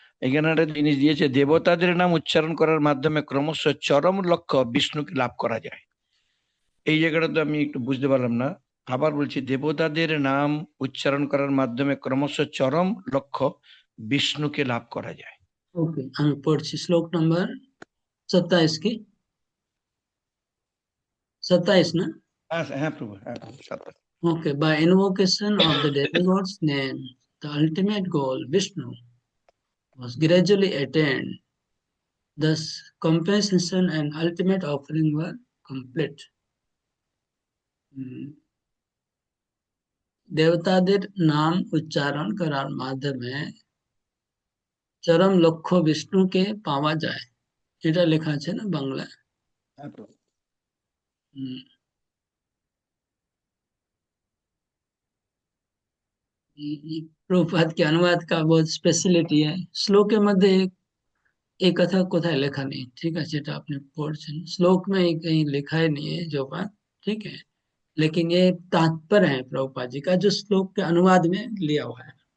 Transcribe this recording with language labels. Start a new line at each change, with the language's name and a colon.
Bangla: এখানে একটা জিনিস দিয়েছে, দেবতাদের নাম উচ্চারণ করার মাধ্যমে ক্রমশ চরম লক্ষ্য বিষ্ণুকে লাভ করা যায়। এই জায়গাটা তো আমি একটু বুঝতে পারলাম না। আবার বলছি, দেবতাদের নাম উচ্চারণ করার মাধ্যমে ক্রমশ চরম লক্ষ্য বিষ্ণুকে লাভ করা যায়।
Hindi: ओके, हम पढ़ছি श्लोक नंबर 27 की, 27 ना?
Bangla: হ্যাঁ হ্যাঁ প্রভু, হ্যাঁ প্রভু, সাবধান।
English: Okay, by invocation of the demigod's name, the ultimate goal, Vishnu, was gradually attained. Thus, compensation and ultimate offering were complete.
Bangla: দেবতাদের নাম উচ্চারণ করার মাধ্যমে চরম লক্ষ্য বিষ্ণুকে পাওয়া যায়, এটা লেখা আছে না বাংলায়। হ্যাঁ প্রভু।
Hindi: हम्म, ये प्रभुपाद के अनुवाद का बहुत स्पेशलिटी है। श्लोक के मध्य एक कथा कोথায়
Bangla: লেখা নেই, ঠিক আছে, এটা আপনি পড়ছেন,
Hindi: श्लोक में कहीं लिखा ही नहीं है जो बात, ठीक है, लेकिन ये तात्पर्य है प्रभुपाद जी का जो श्लोक के अनुवाद में लिया हुआ है।